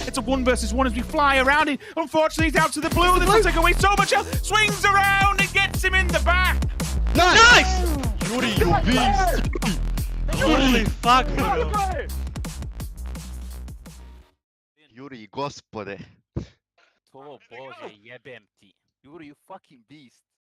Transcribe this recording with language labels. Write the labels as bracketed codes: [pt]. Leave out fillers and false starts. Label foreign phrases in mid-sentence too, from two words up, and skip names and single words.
[en] It's a 1 versus 1 as we fly around it. Unfortunately, he's out to the blue. This will take away so much health. Swings around and gets him in the back. Nice! Yuri, you beast! Holy fuck, bro. Yuri, [sr] gospode. O Bože, jebem ti. [en] Yuri, you fucking beast.